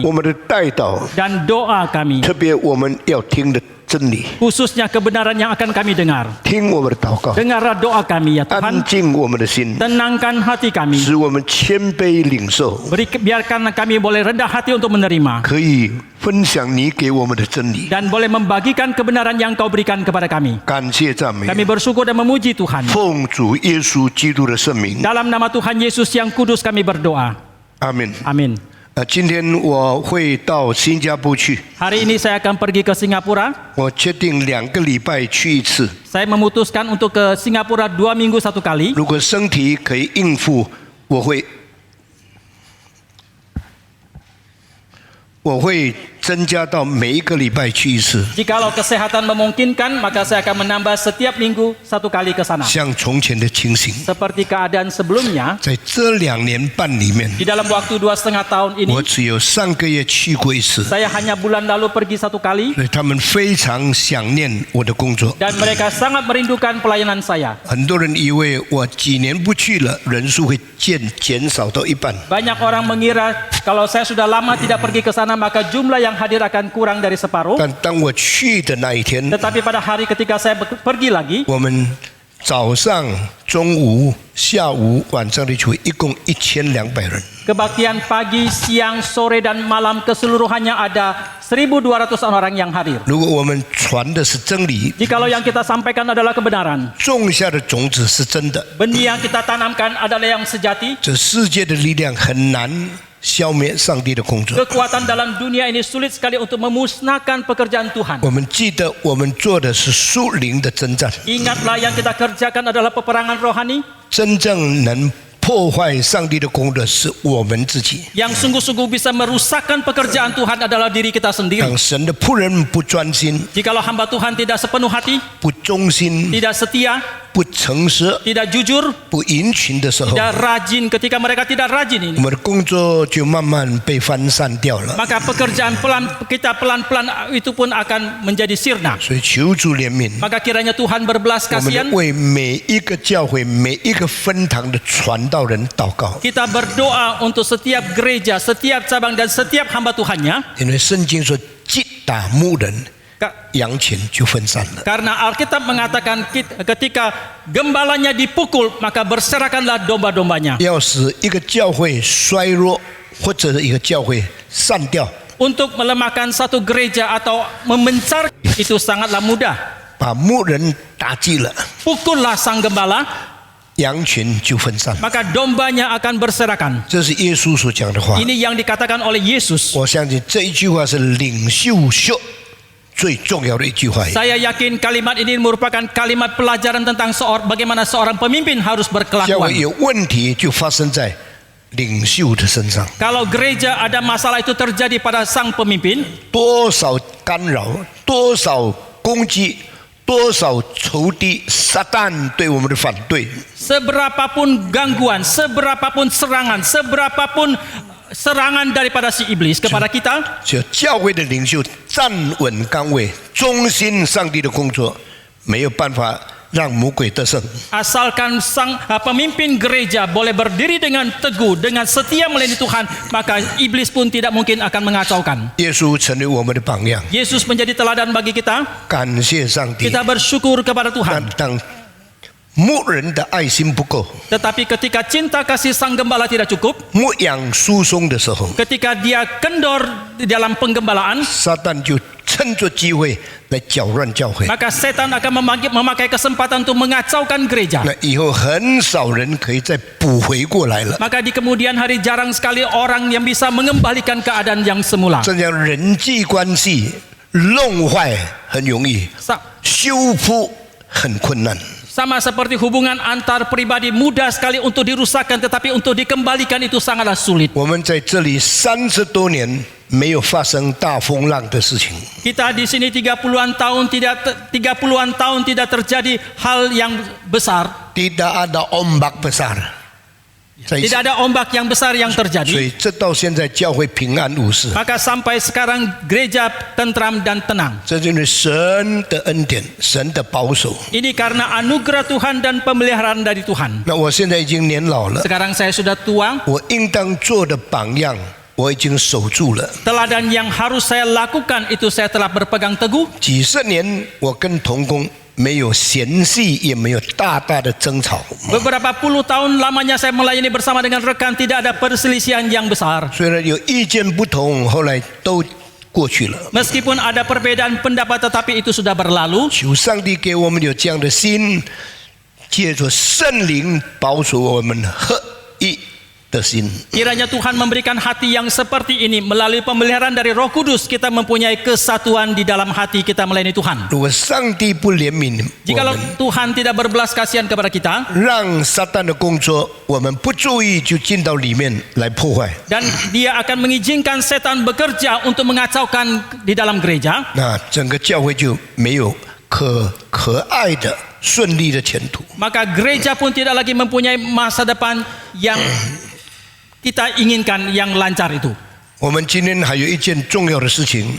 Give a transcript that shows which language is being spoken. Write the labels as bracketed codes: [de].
[zh] 我们的代祷， [id] dan doa kami, [zh] 特别我们要听的真理， [id] khususnya kebenaran yang akan kami dengar. [zh] 听我们的祷告， [id] Dengarlah doa kami ya [zh] 安 [id] Tuhan. [zh] 静我们的心， [id] Tenangkan hati kami. [zh] 使我们谦卑领受， [id] Biarkanlah kami boleh rendah hati untuk menerima [zh] 可以分享你给我们的真理。 [id] dan boleh membagikan kebenaran yang Kau berikan kepada kami. [zh] 感谢赞美， [id] Kami bersyukur dan memuji Tuhan. [zh] 奉主耶稣基督的圣名， [id] Dalam nama Tuhan Yesus yang kudus kami berdoa. [zh] 阿门。 [id] Amin. [zh] 今天我会到新加坡去， [id] Hari ini saya akan pergi ke Singapura. [zh] 我决定2个礼拜去一次。 [id] Saya memutuskan untuk ke Singapura 2 minggu 1 kali. [zh] 如果身体可以应付，我会增加到每一个礼拜去一次， [id] Jikalau kesehatan memungkinkan, maka saya akan menambah setiap minggu 1 kali ke sana. [zh] 像从前的情形。 [id] Seperti keadaan sebelumnya, [zh] 在这2年半里面， [id] di dalam waktu 2,5 tahun [zh] 我 [id] ini, [zh] 只有上个月去过一次， [id] saya hanya bulan lalu pergi 1 kali [zh] 所以他们非常想念我的工作。 [id] dan mereka sangat merindukan pelayanan saya. [zh] 很多人以为我几年不去了，人数会减少到一半。 [id] Banyak orang mengira kalau saya sudah lama tidak pergi ke sana, maka jumlah yang hadir akan kurang dari separuh. [zh] 但当我去的那一天， [id] Tetapi pada hari ketika saya pergi lagi, [zh] 我们早上、中午、下午、晚上的聚会，一共1200人。 [id] kebaktian pagi, siang, sore, dan malam keseluruhannya ada 1.200 orang yang hadir. [zh] 如果我们传的是真理， [id] Jikalau yang kita sampaikan adalah kebenaran, [zh] 种下的种子是真的， [id] benih yang kita tanamkan adalah yang sejati, [zh] 这世界的力量很难消灭上帝的工作。 [id] kekuatan dalam dunia ini sulit sekali untuk memusnahkan pekerjaan Tuhan. [zh] 我们记得，我们做的是属灵的征战， [id] Ingatlah yang kita kerjakan adalah peperangan rohani. [zh] 真正能破坏上帝的工作是我们自己。 [id] Yang sungguh-sungguh bisa merusakkan pekerjaan Tuhan adalah diri kita sendiri. [zh] 当神的仆人不专心、 [id] Jikalau hamba Tuhan tidak sepenuh hati, [zh] 不忠心、 [id] tidak setia, [zh] 不诚实、 [id] tidak jujur, [zh] 不殷勤的时候， [id] tidak rajin, ketika mereka tidak rajin ini, [zh] 们的工作就慢慢被分散掉了。 [id] maka pekerjaan kita pelan-pelan itu pun akan menjadi sirna. [zh] 所以求主怜悯， [id] Maka kiranya Tuhan berbelas [zh] 我们 [id] kasihan. [zh] 为每一个教会、每一个分堂的传道人祷告， [id] Kita berdoa untuk setiap gereja, setiap cabang dan setiap hamba Tuhannya. [zh] 因为圣经说，击打牧人， 羊群就分散了。 [id] Karena Alkitab mengatakan ketika gembalanya dipukul, maka berserakanlah domba-dombanya. [zh] 要使一个教会衰弱，或者一个教会散掉， [id] Untuk melemahkan satu gereja atau memencar itu sangatlah mudah. [zh] 把牧人打击了， [id] Pukullah sang gembala, [zh] 羊群就分散了。 [id] maka dombanya akan berserakan. [zh] 这是耶稣所讲的话。 [id] Ini yang dikatakan oleh Yesus. [zh] 我相信这一句话是领袖学最重要的一句话。 [id] Saya yakin kalimat ini merupakan kalimat pelajaran tentang bagaimana seorang pemimpin harus [zh] 教会 [id] berkelakuan. [zh] 有问题就发生在领袖的身上， [id] Kalau gereja ada masalah itu terjadi pada sang pemimpin, [zh] 多少干扰，多少攻击，多少仇敌，撒旦对我们的反对， [id] seberapapun gangguan, seberapapun serangan, seberapapun serangan daripada si iblis kepada kita, [zh] 就教会的领袖站稳岗位，忠心上帝的工作，没有办法让魔鬼得胜。 [id] asalkan sang pemimpin gereja boleh berdiri dengan teguh, dengan setia melayani Tuhan, maka iblis pun tidak mungkin akan mengacaukan. [zh] 耶稣成为我们的榜样， [id] Yesus menjadi teladan bagi kita. [zh] 感谢上帝。 [id] Kita bersyukur kepada [zh] 但 [id] Tuhan. [zh] 当牧人的爱心不够， [id] Tetapi ketika cinta kasih sang gembala tidak cukup, [zh] 牧养疏松的时候， [id] ketika dia kendor di dalam penggembalaan, [zh] 撒旦就趁着机会来搅乱教会。 [id] maka setan akan memakai kesempatan untuk mengacaukan gereja. [zh] 那以后很少人可以再补回过来了。 [id] Maka di kemudian hari jarang sekali orang yang bisa mengembalikan keadaan yang semula. [zh] 这样人际关系弄坏很容易， 修复很困难。 [id] Sama seperti hubungan antar pribadi mudah sekali untuk dirusakkan, tetapi untuk dikembalikan itu sangatlah sulit. [zh] 我们在这里30多年没有发生大风浪的事情， [id] Kita di sini 30-an tahun tidak terjadi hal yang besar. tidak ada ombak besar。 Tidak ada ombak yang besar yang [zh] 所 [id] terjadi. [zh] 以这到现在教会平安无事， [id] Maka sampai sekarang gereja tentram dan tenang. [zh] 这就是神的恩典，神的保守。 [id] Ini karena anugerah Tuhan dan pemeliharaan dari Tuhan. [zh] 那我现在已经年老了， [id] Sekarang saya sudah tua. [zh] 我应当做的榜样我已经守住了。 [id] Teladan yang harus saya lakukan itu saya telah berpegang teguh. [zh] 几十年我跟同工没有嫌隙，也没有大大的争吵。 [id] Beberapa puluh tahun lamanya saya melayani bersama dengan rekan, tidak ada perselisihan yang besar. [zh] 虽然有意见不同，后来都过去了。 [id] Meskipun ada perbedaan pendapat, tetapi itu sudah berlalu. [zh] 求上帝给我们有这样的心，借着圣灵保守我们合一的心。 [id] Kiranya Tuhan memberikan hati yang seperti ini. Melalui pemeliharaan dari Roh Kudus, kita mempunyai kesatuan di dalam hati kita melayani Tuhan. [zh] 如果上帝不怜悯我 [id] Jikalau [zh] 们， [id] Tuhan tidak berbelas kasihan kepada kita, [zh] 让撒旦的工作我们不注意就进到里面来破坏， [id] dan dia akan mengizinkan setan bekerja untuk mengacaukan di dalam gereja, [zh] 那整个教会就没有可爱的顺利的前途。 [id] maka gereja pun tidak lagi mempunyai masa depan yang kita inginkan, yang lancar itu. [zh] 我们今天还有一件重要的事情，